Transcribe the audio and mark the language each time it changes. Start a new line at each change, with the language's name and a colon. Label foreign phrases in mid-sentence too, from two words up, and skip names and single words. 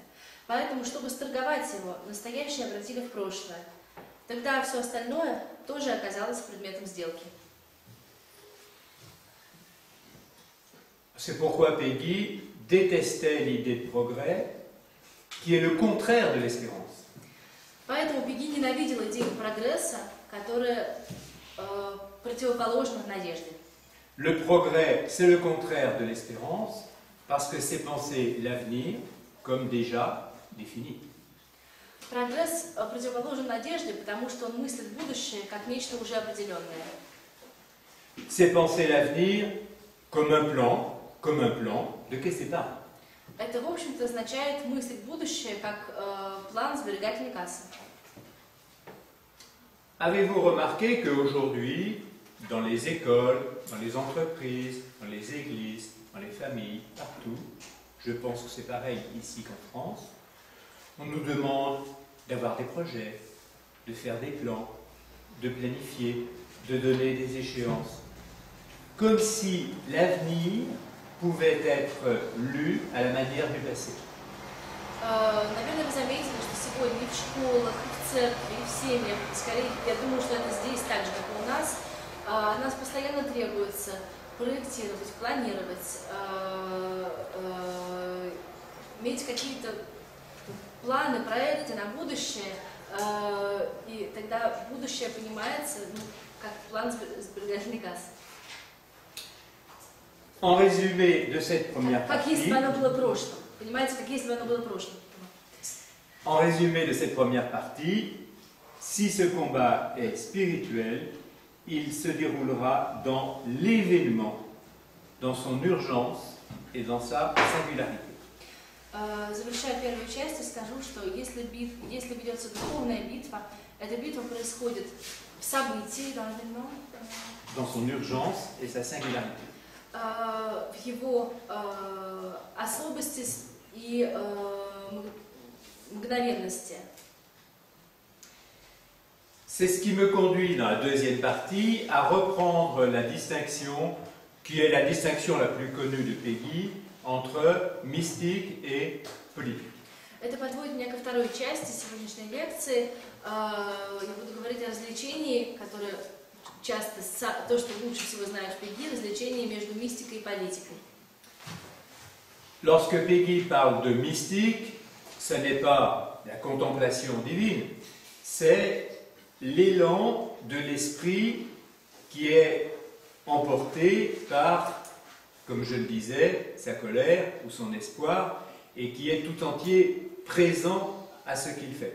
Russian: Поэтому, чтобы сторговать его, настоящее обратили в прошлое. Тогда все остальное тоже оказалось предметом сделки.
French: C'est pourquoi Peggy détestait l'idée de progrès, qui est le contraire de l'espérance.
Russian: Поэтому Пеги ненавидела идею прогресса, которая противоположна надежде.
French: Le progrès, c'est le contraire de l'espérance, parce que c'est penser l'avenir comme déjà défini.
Russian: Прогресс противоположен надежде, потому что он мыслит будущее как нечто уже определенное.
French: C'est penser l'avenir comme un plan de caisse d'épargne.
Russian: Это, в общем-то, означает мыслить будущее как план сберегательной кассы.
French: Avez-vous remarqué qu'aujourd'hui, dans les écoles, dans les entreprises, dans les églises, dans les familles, partout, je pense que c'est pareil ici qu'en France, on nous demande d'avoir des projets, de faire des plans, de planifier, de donner des échéances. comme si l'avenir pouvait être lu à la manière du passé.
Russian: Наверное, вы заметили, что сегодня и в школах, и в церкви, и в семьях, скорее, я думаю, что это здесь так же, как и у нас постоянно требуется проектировать, планировать, иметь какие-то планы, проекты на будущее, и тогда будущее понимается как план сберегательный газ.
French: En résumé de cette première
Russian: Как если бы
French: partie,
Russian: оно было прошлым. Понимаете, как если бы оно было прошлым.
French: en résumé de cette première partie, si ce combat est spirituel, il se déroulera dans l'événement, dans son urgence et dans sa singularité.
Russian: Завершая первую часть, скажу, что если ведется духовная битва, эта битва происходит в событии,
French: Dans son urgence et sa singularité.
Russian: в его особости и мгновенности.
French: C'est ce qui me conduit dans la deuxième partie à reprendre la distinction, qui est la distinction la plus connue de Peggy, entre mystique et politique.
Russian: Это подводит меня ко второй части сегодняшней лекции. Я буду говорить о развлечении, которое часто, то, что лучше всего знают в Пегги, развлечение между мистикой и политикой.
French: Lorsque Peggy parle de mystique, ce n'est pas la contemplation divine, c'est l'élan de l'esprit qui est emporté par, comme je le disais, sa colère ou son espoir, et qui est tout entier présent à ce qu'il fait.